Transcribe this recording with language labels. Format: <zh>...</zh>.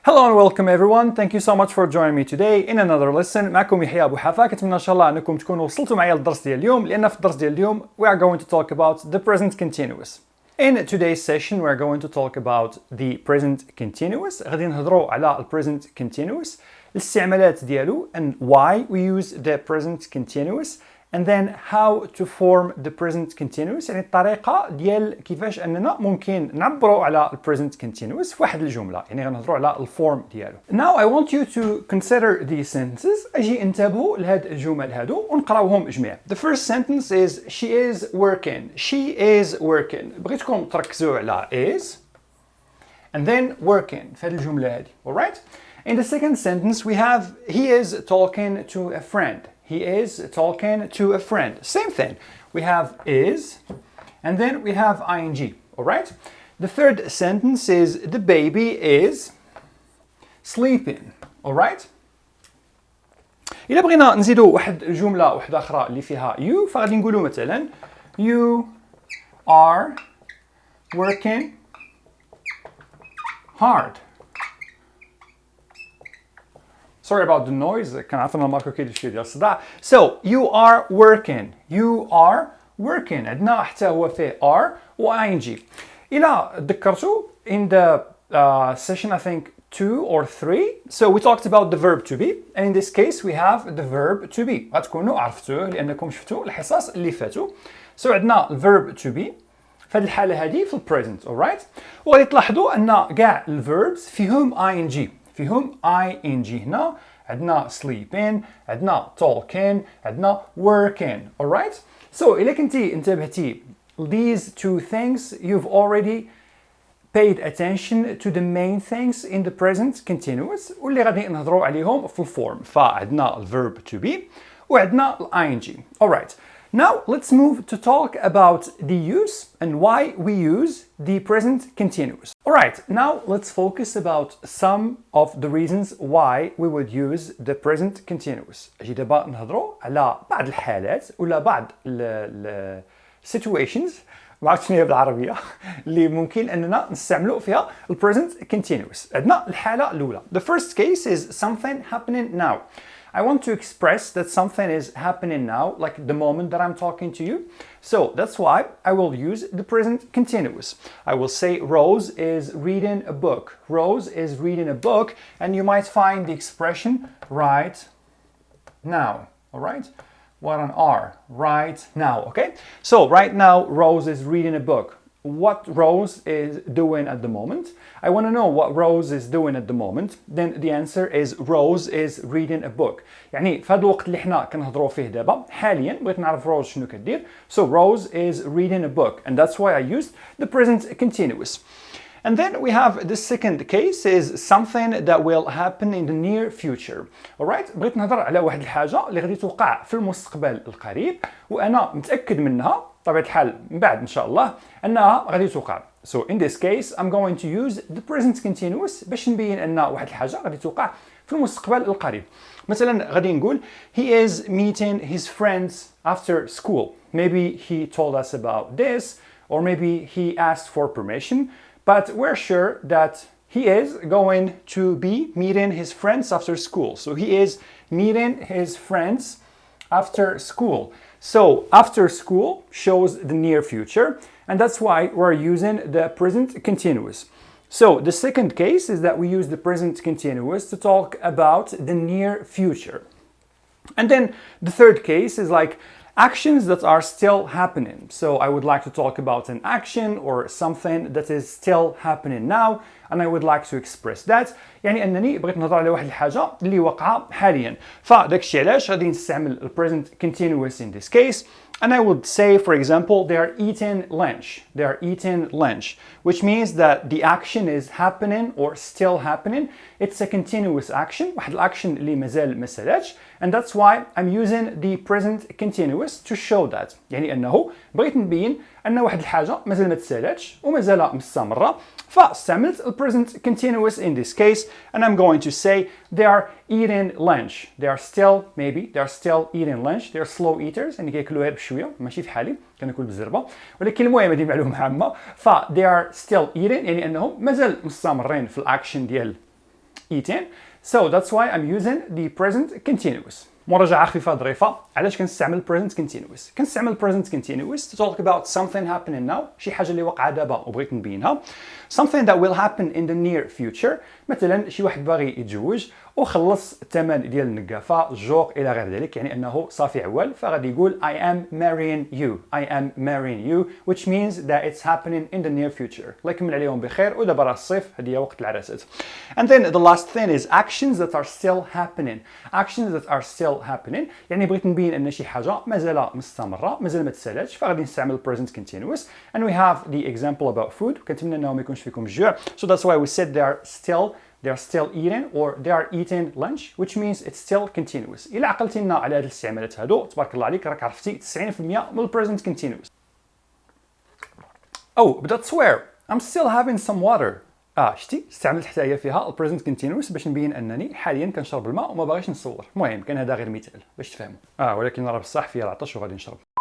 <en>Hello and welcome everyone. Thank you so much for joining me today in another lesson.</en> <ar>معكم يحيى أبو حفا. كنتمنى إن شاء الله أنكم تكونوا وصلتوا معي للدرس ديال اليوم لأن في الدرس ديال اليوم</ar> <en>we are going to talk about the present continuous. In today's session we are going to talk about the present continuous.</en> <ar>غادي نهضروا على ال present continuous, الاستعمالات ديالو</ar> <en>and why we use the present continuous, and then how to form the present continuous,</en> <ar>يعني الطريقة ديال كيفاش أننا ممكن نعبروا على ال present continuous في واحد الجملة، يعني غنهضروا على الفورم ديالو.</ar> <en>Now I want you to consider these sentences.</en> <ar>أجي انتبهوا لهاد الجمل هادو ونقراوهم جميع.</ar> <en>The first sentence is she is working. She is working.</en> <ar>بغيتكم تركزوا على</ar> <en>is and then working</en> <ar>في هاد الجملة هادي.</ar> <en>Alright? In the second sentence we have he is talking to a friend. He is talking to a friend. Same thing. We have is, and then we have ing. All right? The third sentence is the baby is sleeping. All right?</en> <ar>إلا بغينا نزيدو واحد الجملة واحدة أخرى اللي فيها you فغادي نقولو مثلا</ar> <en>you are working hard. Sorry about the noise.</en> <ar>كنعرف ان ماركو كيدير شي ديال الصداع.</ar> <en>So you are working. You are working.</en> <ar>عندنا حتى هو فيه are و ing. إلا تذكرتوا</ar> <en>in the session I think 2 or 3. So we talked about the verb to be, and in this case we have the verb to be.</en> <ar>غتكونوا عرفتوه لأنكم شفتوا الحصص اللي فاتوا. So عندنا verb to be في هذه الحالة هذه في present.</ar> <en>alright?</en> <ar>وغادي تلاحظوا أن كاع الverbs فيهم ing. فيهم ing هنا. عندنا sleeping, عندنا talking, عندنا working.</ar> <en>alright? So</en> <ar>إلا كنتي انتبهتي</ar> <en>these two things you've already paid attention to the main things in the present continuous</en> <ar>واللي غادي نهضروا عليهم في الفورم. فعندنا الverb to be وعندنا ing. alright.</ar> <en>Now let's move to talk about the use and why we use the present continuous. Alright, now let's focus about some of the reasons why we would use the present continuous.</en> <ar>أجي دابا نهضروا على بعض الحالات ولا بعض ال situations ما عرفتش شنو هي بالعربية اللي ممكن أننا نستعملوا فيها ال present continuous. عندنا الحالة الأولى.</ar> <en>The first case is something happening now. I want to express that something is happening now, like the moment that I'm talking to you. So that's why I will use the present continuous. I will say Rose is reading a book. Rose is reading a book, and you might find the expression right now. All right? What an R. Right now. Okay? So right now, Rose is reading a book. What Rose is doing at the moment. I want to know what Rose is doing at the moment. Then the answer is Rose is reading a book.</en> <ar>يعني في هذا الوقت اللي احنا كنهضروا فيه دابا حاليا بغيت نعرف Rose شنو كدير.</ar> <en>So Rose is reading a book, and that's why I used the present continuous. And then we have the second case is something that will happen in the near future. Alright?</en> <ar>بغيت نهضر على واحد الحاجة اللي غادي توقع في المستقبل القريب وأنا متأكد منها طبيعة الحال من بعد إن شاء الله أنها غادي توقع.</ar> <en>So in this case I'm going to use the present continuous</en> <ar>باش نبين أن واحد الحاجة غادي توقع في المستقبل القريب. مثلا غادي نقول</ar> <en>he is meeting his friends after school. Maybe he told us about this, or maybe he asked for permission, but we're sure that he is going to be meeting his friends after school. So he is meeting his friends after school. So after school shows the near future, and that's why we're using the present continuous. So the second case is that we use the present continuous to talk about the near future. And then the third case is like actions that are still happening. So I would like to talk about an action or something that is still happening now, and I would like to express that.</en> <ar>يعني أنني بغيت نهضر على واحد الحاجة اللي واقعة حاليا. فداك الشيء علاش غادي نستعمل ال present continuous</ar> <en>in this case. And I would say, for example, they are eating lunch. They are eating lunch, which means that the action is happening or still happening. It's a continuous action.</en> <ar>واحد الأكشن اللي مازال ما سالاتش.</ar> <en>And that's why I'm using the present continuous to show that.</en> <ar>يعني أنه بغيت نبين أن واحد الحاجة مازال ما تسالاتش ومازال مستمرة. فاستعملت ال</ar> <en>present continuous in this case, and I'm going to say they are eating lunch. They are still eating lunch. They are slow eaters.</en> <ar>يعني كياكلوا غير بشوية ماشي في حالي كناكل بالزربة. ولكن المهم هذه معلومة عامة. ف</ar> <en>they are still eating</en> <ar>يعني أنهم مازال مستمرين في الأكشن ديال</ar> <en>eaten. So that's why I'm using the present continuous.</en> <ar>مراجعة خفيفة ظريفة. علاش كنستعمل present continuous؟ كنستعمل present continuous</ar> <en>to talk about something happening now،</en> <ar>شي حاجة اللي واقعة دابا وبغيت نبينها.</ar> <en>Something that will happen in the near future.</en> <ar>مثلا شي واحد باغي يتزوج وخلص الثمن ديال النقافة، الجوق إلى غير ذلك، يعني أنه صافي عوال، فغادي يقول</ar> <en>I am marrying you. I am marrying you, which means that it's happening in the near future.</en> <ar>الله يكمل عليهم بخير، ودابا راه الصيف، هذه هي وقت العراسات.</ar> <en>And then the last thing is actions that are still happening. Actions that are still happening،</en> <ar>يعني بغيت نبين أن شي حاجة مازال مستمرة، مازال ما تسالاتش، فغادي نستعمل present continuous.</ar> <en>And we have the example about food.</en> <ar>كنتمنى أنه ما يكونش فيكم الجوع.</ar> <en>So that's why we said they are still eating or they are eating lunch, which means it's still continuous.</en> <ar>إلا عقلتي لنا على هذه الاستعمالات هادو، تبارك الله عليك، راك عرفتي 90% من present continuous.</ar> <en>Oh, but that's where I'm still having some water.</en> <ar>شتي استعملت حتى هي فيها present continuous باش نبين انني حاليا كنشرب الماء وما باغيش نصور. المهم كان هذا غير مثال باش تفهموا. ولكن راه بصح فيا العطش وغادي نشرب.</ar>